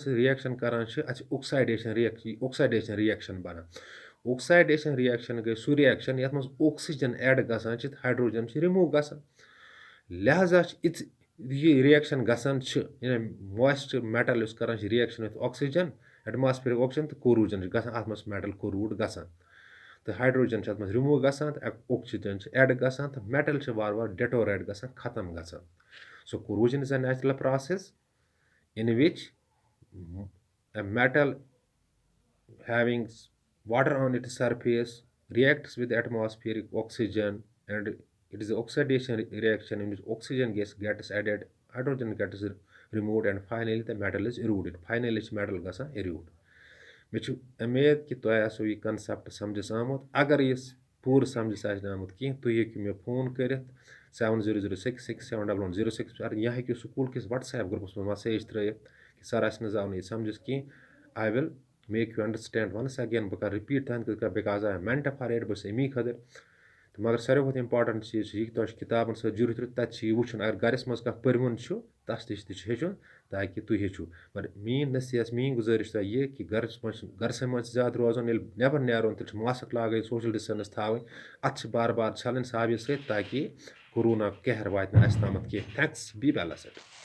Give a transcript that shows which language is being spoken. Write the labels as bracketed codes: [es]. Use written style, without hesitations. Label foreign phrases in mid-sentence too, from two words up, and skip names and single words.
[ks] سۭتۍ رِیَکشن کران چھِ اَتھ چھِ [en] oxidation reaction [ks] بنان [en] oxidation reaction [ks] گٔے سُہ رِیَکشن یَتھ منٛز اوکسیجن ایڈ گژھان چھِ تہٕ ہایڈروجن چھِ رِموٗ گژھان لہذا چھِ یہِ رِیَکشن گژھان چھِ یعنی [en] moist metal [ks] یُس کران چھِ [en] reaction with oxygen atmospheric oxygen [ks] تہٕ کوروٗجن چھِ گژھان اَتھ منٛز چھِ [en] metal corrode [ks] گژھان تہٕ ہایڈروجن چھِ اَتھ منٛز رِموٗ گژھان تہٕ اوکسیجن چھِ ایڈ گژھان تہٕ میٹل چھِ وارٕ وارٕ ڈِٹوریٹ گژھان ختم گژھان [en] so corrosion is a natural process in which a metal having water on its surface reacts with atmospheric oxygen and it is the oxidation reaction in which oxygen gets added hydrogen gets removed and finally the metal is eroded finally چھِ metal گژھان eroded [ks] مےٚ چھُ اُمید کہِ تۄہہِ آسیو یہِ کَنسٮ۪پٹ سمجھس آمُت اگر یہِ پوٗرٕ سمجھس آسہِ نہٕ آمُت کینٛہہ تُہۍ ہیٚکِو مےٚ فون کٔرِتھ 7006671106 پٮ۪ٹھ یا ہیٚکِو سکوٗل کِس وَٹسایپ گرُپَس منٛز مسیج ترٛٲیِتھ کہِ سر اَسہِ نہٕ آو نہٕ یہِ سمجھس کینٛہہ [en] I will make you understand once again [ks] بہٕ کَرٕ رِپیٖٹ تُہنٛدِ خٲطرٕ [en] because I meant for it [ks] بہٕ چھُس امی خٲطرٕ تہٕ مگر ساروی کھۄتہٕ اِمپاٹنٹ چیٖز چھُ یہِ کہِ تۄہہِ چھُ کِتابن سۭتۍ جُڑِتھ تَتہِ چھُ یہِ وٕچھُن اگر گرس منٛز کانٛہہ پٔرۍوُن چھُ تَس تہِ چھُ ہیٚچھُن تاکہِ تُہۍ ہیٚچھِو مگر میٛٲنۍ نصیحت میٛٲنۍ گُزٲرِش تۄہہِ یہِ کہِ گرسٕے منٛز چھِ زیادٕ روزُن ییٚلہِ نٮ۪بر نیرُن تیٚلہِ چھُ ماسٕک لاگٕنۍ [en] social distance [ks] تھاوٕنۍ اَتھٕ چھِ بار بار چھلٕنۍ صابہِ سۭتۍ تاکہِ کورونا قہر واتہِ نہٕ اَسہِ تامَتھ کینٛہہ [en] thanks be well